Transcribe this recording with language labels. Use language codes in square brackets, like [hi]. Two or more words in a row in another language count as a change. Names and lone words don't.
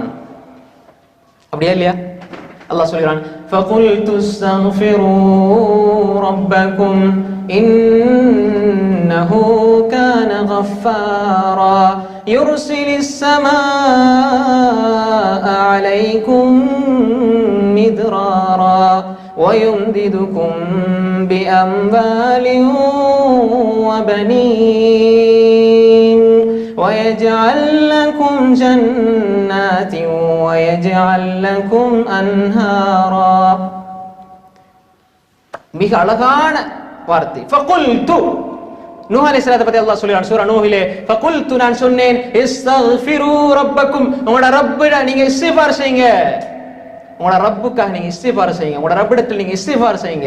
[ta] அப்படியா இல்லையா? அல்லாஹ் சொல்கிறான், [ar] فقلت استغفروا ربكم إنه كان غفارا يرسل السماء عليكم مدرارا ويمددكم بأموال وبنين ويجعل لكم جنات ويجعل لكم أنهارا. [ta] மிக அழகான வார்த்தை. ஃபகுல்து, நூஹ் அலைஹிஸ்ஸலாத்தை பத்தி அல்லாஹ் சொல்றான் சூரா நூஹிலே, ஃபகுல்து நான் சொன்னேன், [ar] استغفروا ربكم, [ta] உங்களோட ரப்பிட நீங்க இஸ்திக்ஃபார் செய்யுங்க. உங்களோட ரப்புக்காக நீங்க இஸ்திக்ஃபார் செய்யுங்க. உங்களோட ரப்பிடத்தில் நீங்க இஸ்திக்ஃபார் செய்யுங்க.